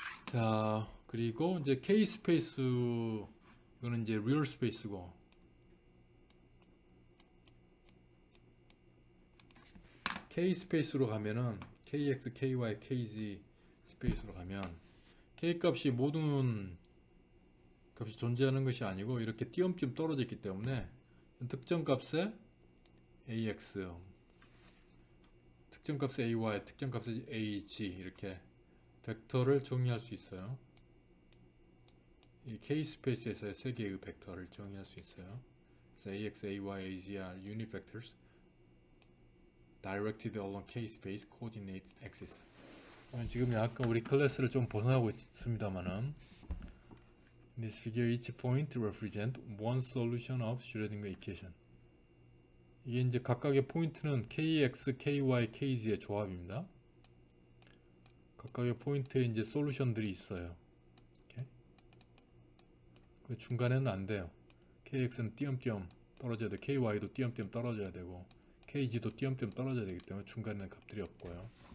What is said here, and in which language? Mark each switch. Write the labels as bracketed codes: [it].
[ko] 자, 그리고 이제 k 스페이스 이거는 이제 리얼 스페이스고 k 스페이스로 가면은 kx, ky, kz 스페이스로 가면 k 값이 모든 값이 존재하는 것이 아니고 이렇게 띄엄띄엄 떨어져 있기 때문에 특정 값에 ax, 특정 값에 ay, 특정 값에 ag 이렇게 벡터를 정의할 수 있어요. 이 k 스페이스에서의 세 개의 벡터를 정의할 수 있어요. 그래서 [en] ax, ay, az are unit vectors directed along k space coordinate axis. [ko] 지금 약간 우리 클래스를 좀 벗어나고 있습니다만은 [en] in this figure each point represent one solution of Schrödinger equation. [ko] 이게 이제 각각의 포인트는 kx, ky, kz의 조합입니다. 각각의 포인트에 이제 솔루션들이 있어요. 이렇게. 그 중간에는 안 돼요. kx는 띄엄띄엄 떨어져야 돼. ky도 띄엄띄엄 떨어져야 되고 kg도 띄엄띄엄 떨어져야 되기 때문에 중간에는 값들이 없고요.